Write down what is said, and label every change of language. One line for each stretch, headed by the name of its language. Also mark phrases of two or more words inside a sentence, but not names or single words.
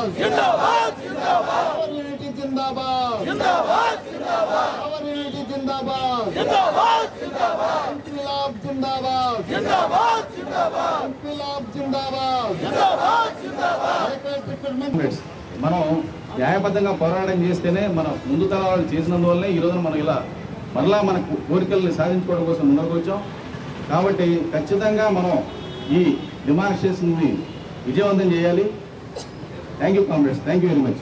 Hindi: ज़िंदाबाद, ज़िंदाबाद.
English: Our unity Zindabad.
Hindi: ज़िंदाबाद, ज़िंदाबाद.
English: Our unity Zindabad.
Hindi: ज़िंदाबाद, ज़िंदाबाद। इंक़लाब ज़िंदाबाद. ज़िंदाबाद, ज़िंदाबाद। इंक़लाब ज़िंदाबाद. ज़िंदाबाद, ज़िंदाबाद.
Telugu: మనం న్యాయబద్ధంగా పోరాటం చేస్తేనే మన ముందు తరాలు చేసినందువల్లనే ఈ రోజున మనం ఇలా మరలా మన కోరికల్ని సాధించుకోవడం కోసం ముందుకు వచ్చాం. కాబట్టి ఖచ్చితంగా మనం ఈ డిమాన్స్ట్రేషన్ని విజయవంతం చేయాలి.
English: Thank you comrades, thank you very much.